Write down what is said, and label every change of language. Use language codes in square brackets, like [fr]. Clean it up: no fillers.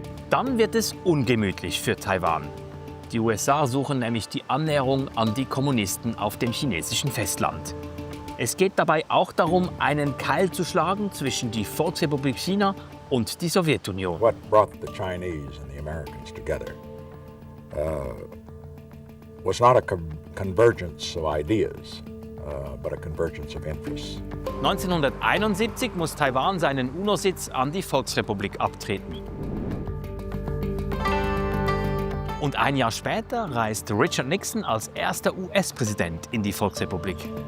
[de] Dann wird es ungemütlich für Taiwan. Die USA suchen nämlich die Annäherung an die Kommunisten auf dem chinesischen Festland. Es geht dabei auch darum, einen Keil zu schlagen zwischen die Volksrepublik China und die Sowjetunion. [en] What brought the Chinese and the Americans together was not a convergence of ideas, but a convergence of interests. [de] 1971 muss Taiwan seinen UNO-Sitz an die Volksrepublik abtreten. Und ein Jahr später reist Richard Nixon als erster US-Präsident in die Volksrepublik.